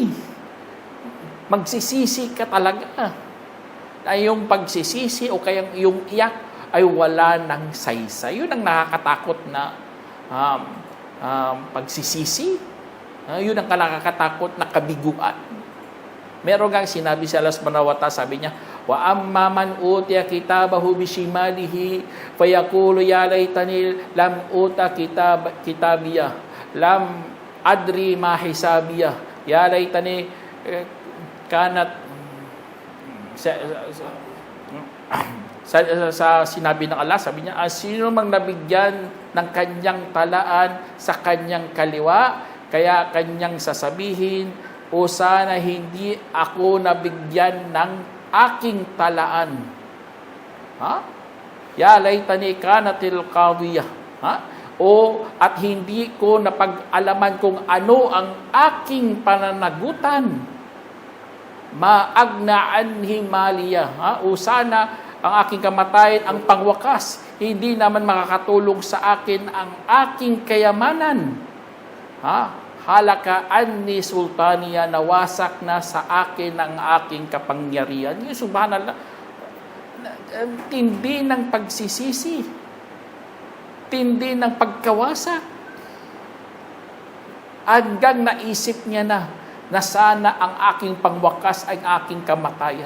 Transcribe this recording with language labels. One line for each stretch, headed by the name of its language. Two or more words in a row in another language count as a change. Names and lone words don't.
Filipino: Magsisisi ka talaga. Ay yung pagsisisi o kaya yung iyak ay wala ng saysay. Yun ang nakakatakot na pagsisisi. Yun ang nakakatakot na kabiguan. Meron kang sinabi sa Allah
Arabic: سبحانه وتعالى,
Filipino: sabi niya,
Arabic: وأما من أوتي كتابه بشماله فيقول يا ليتني لم أوت كتابيه لم أدر ما حسابيه يا ليتني كانت
Filipino: sa sinabi ng Allah, sabi niya, sino mang nabigyan ng kanyang talaan sa kanyang kaliwa, kaya kanyang sasabihin, o sana hindi ako nabigyan ng aking talaan.
Arabic: يا ليتني كانت القاضية.
Filipino: O at hindi ko napag-alaman kung ano ang aking pananagutan.
Arabic: ما أغنى عني ماليه.
Filipino: O sana ang aking kamatayan ang pangwakas. Hindi naman makakatulong sa akin ang aking kayamanan.
Arabic: هلك عني سلطانيه,
Filipino: nawasak na sa akin ang aking kapangyarihan. Yung subhanallah, tindi ng pagsisisi, tindi ng pagkawasak. Hanggang naisip niya na sana ang aking pangwakas ay aking kamatayan.